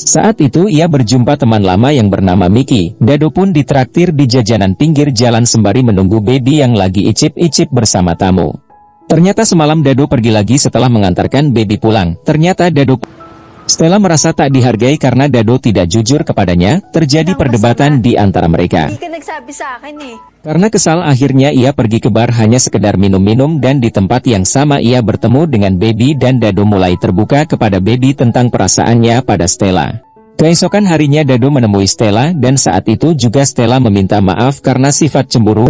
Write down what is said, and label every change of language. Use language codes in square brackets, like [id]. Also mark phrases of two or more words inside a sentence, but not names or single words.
[id] Saat itu ia berjumpa teman lama yang bernama Mickey. Dado pun ditraktir di jajanan pinggir jalan sembari menunggu Baby yang lagi icip-icip bersama tamu. Ternyata semalam Dado pergi lagi setelah mengantarkan Baby pulang. Ternyata Stella merasa tak dihargai karena Dado tidak jujur kepadanya. Terjadi perdebatan di antara mereka. [tl] Hindi ka nagsabi sa akin eh. [id] Karena kesal akhirnya ia pergi ke bar hanya sekedar minum-minum dan di tempat yang sama ia bertemu dengan Baby dan Dado mulai terbuka kepada Baby tentang perasaannya pada Stella. Keesokan harinya Dado menemui Stella dan saat itu juga Stella meminta maaf karena sifat cemburu.